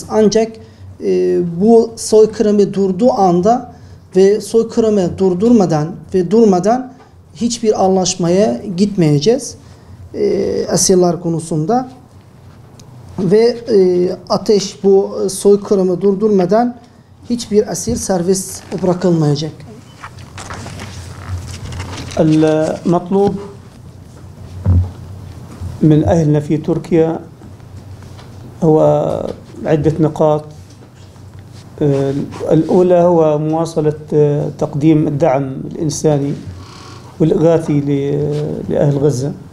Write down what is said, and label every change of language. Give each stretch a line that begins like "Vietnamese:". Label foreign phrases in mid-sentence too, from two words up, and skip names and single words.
Turkish: Ancak bu soykırımı durduğu anda ve soykırımı durmadan hiçbir anlaşmaya gitmeyeceğiz esirler konusunda. Ve ateş bu soykırımı durdurmadan hiçbir esir serbest bırakılmayacak.
Arabic: المطلوب من أهلنا في تركيا هو عدة نقاط. الأولى هو مواصلة تقديم الدعم الإنساني والإغاثي لأهل غزة.